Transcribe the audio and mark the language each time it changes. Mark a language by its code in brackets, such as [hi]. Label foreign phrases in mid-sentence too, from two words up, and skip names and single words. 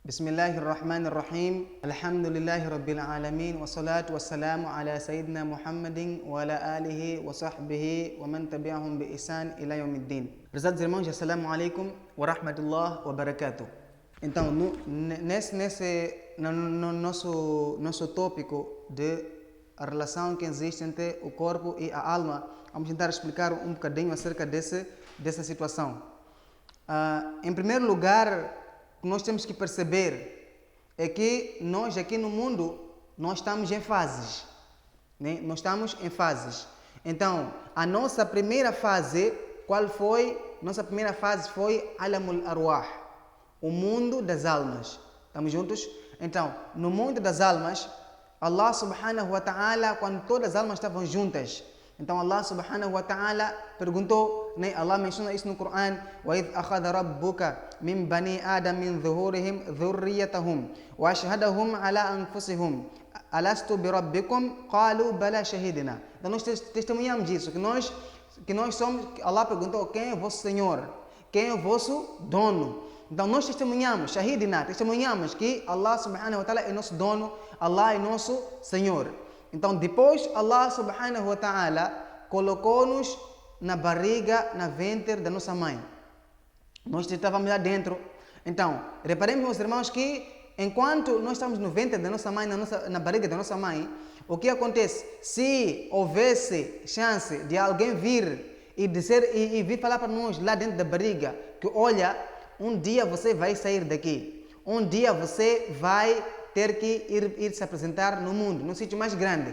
[ar] بسم الله الرحمن الرحيم الحمد لله رب العالمين والصلاة والسلام على سيدنا محمد وعلى آله وصحبه ومن تبعهم بإحسان إلى يوم الدين. [pt] Prezados irmãos, [ar] السلام عليكم ورحمة الله وبركاته. [pt] Então, no nosso tópico de a relação que existe entre o corpo e a alma, vamos tentar explicar um bocadinho acerca dessa situação. Em primeiro lugar, o que nós temos que perceber é que nós aqui no mundo, nós estamos em fases, né? Nós estamos em fases. Então, a nossa primeira fase, qual foi? Nossa primeira fase foi [ar] عالم الأرواح, [pt] o mundo das almas. Estamos juntos? Então, no mundo das almas, [ar] الله سبحانه وتعالى, [pt] quando todas as almas estavam juntas, então [ar] الله سبحانه وتعالى [pt] perguntou, né? Allah menciona isso no Coran: [ar] وَإِذْ أَخَذَ رَبُّكَ مِنْ بَنِي آدَمَ مِنْ ظُهُورِهِمْ ذُرِّيَّتَهُمْ وَأَشْهَدَهُمْ عَلَى أَنفُسِهِمْ أَلَسْتُ بِرَبِّكُمْ قَالُوا بَلَى شَهِدْنَا. [pt] Então nós testemunhamos isso, que nós somos. Allah perguntou: quem é o vosso Senhor? Quem é o vosso dono? Então nós testemunhamos, shahidina, testemunhamos que [ar] الله سبحانه وتعالى [pt] é nosso dono, Allah é nosso Senhor. Então depois [ar] الله سبحانه وتعالى [pt] colocou-nos na barriga, na ventre da nossa mãe. Nós estávamos lá dentro. Então, reparemos, meus irmãos, que enquanto nós estamos no ventre da nossa mãe, na barriga da nossa mãe, o que acontece? Se houvesse chance de alguém vir e dizer e vir falar para nós lá dentro da barriga que, olha, um dia você vai sair daqui, um dia você vai ter que ir se apresentar no mundo, num sítio mais grande.